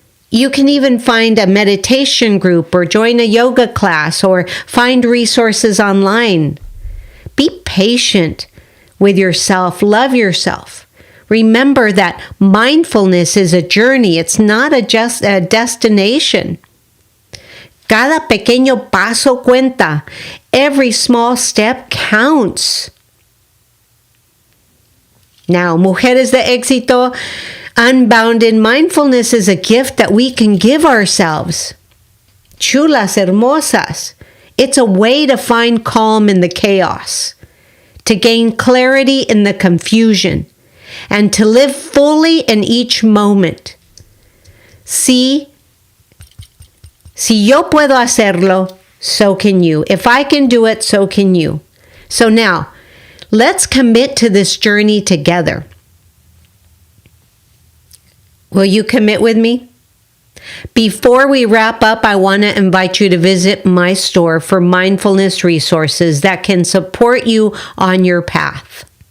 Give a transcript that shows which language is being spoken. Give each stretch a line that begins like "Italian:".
English: You can even find a meditation group or join a yoga class or find resources online. Be patient with yourself. Love yourself. Remember that mindfulness is a journey. It's not just a destination.
Spanish: Cada pequeño paso cuenta.
English: Every small step counts. Now, Mujeres de Exito Unbounded, mindfulness is a gift that we can give ourselves.
Spanish: Chulas hermosas.
English: It's a way to find calm in the chaos. to gain clarity in the confusion, and to live fully in each moment.
Spanish: Si yo puedo hacerlo,
English: so can you. If I can do it, so can you. So now, let's commit to this journey together. Will you commit with me? Before we wrap up, I want to invite you to visit my store for mindfulness resources that can support you on your path.